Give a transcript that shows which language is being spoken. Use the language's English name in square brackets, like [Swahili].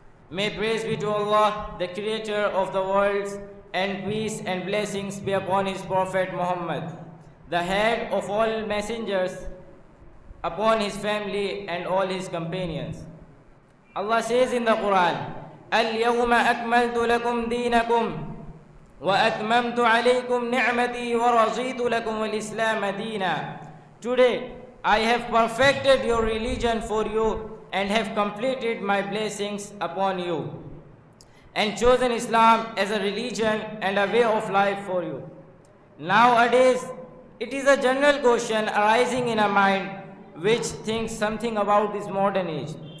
[English] May praise be to Allah, the creator of the worlds, and peace and blessings be upon his prophet Muhammad, the head of all messengers, upon his family and all his companions. Allah says in the Quran, [Arabic] الْيَوْمَ أَكْمَلْتُ لَكُمْ دِينَكُمْ. وأتممت عليكم نعمتي ورضيت لكم الإسلام دينا. [English] Today I have perfected your religion for you and have completed my blessings upon you and chosen Islam as a religion and a way of life for you. Nowadays, it is a general question arising in a mind which thinks something about this modern age.